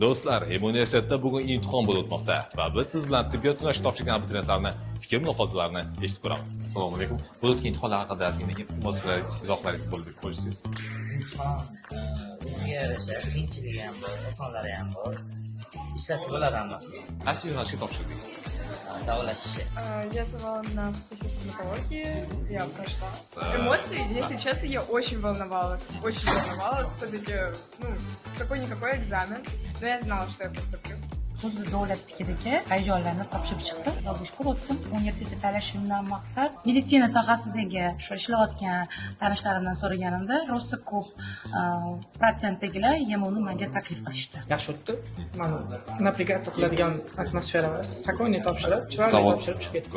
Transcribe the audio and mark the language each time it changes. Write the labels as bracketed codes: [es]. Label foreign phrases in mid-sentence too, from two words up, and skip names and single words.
[uz] Do'stlar, universitetda bugun imtihon bo'lib o'tmoqda va biz siz bilan tibbiyot yo'nalishi topshirgan abituriyentlarni fikr mulohazalarini eshitib ko'ramiz. Assalomu alaykum. Bo'lib o'tgan imtihonlar haqida ozgina izohlaringiz bo'lib qo'yishsiz. O'ziga yarasha qiyinchiligi ham bor, osonlari ham bor. Ishlasa bo'ladi hammasi. Qaysi yo'nalishga topshirdingiz? Davolashishga. [ru] Я сдавала на факультете стоматологии, я прошла. Эмоции, если честно, я очень волновалась. Очень волновалась. Все-таки, какой-никакой экзамен. Но я знала, что я поступлю. [uz] Xuddi davlatnikidagi hayajonlarni topshirib chiqdim va bushkur o'tdim. Universitet tanlashimdan maqsad meditsina sohasidagi shu ishlayotgan tanishlarimdan so'raganimda rosa ko'p protsentdagilar YMUni menga taklif qilishdi. Yaxshi o'tdi. Mana navigatsiya qiladigan atmosfera emas. Spokойно topshirib, chiroyli topshirib chiqib ketdim.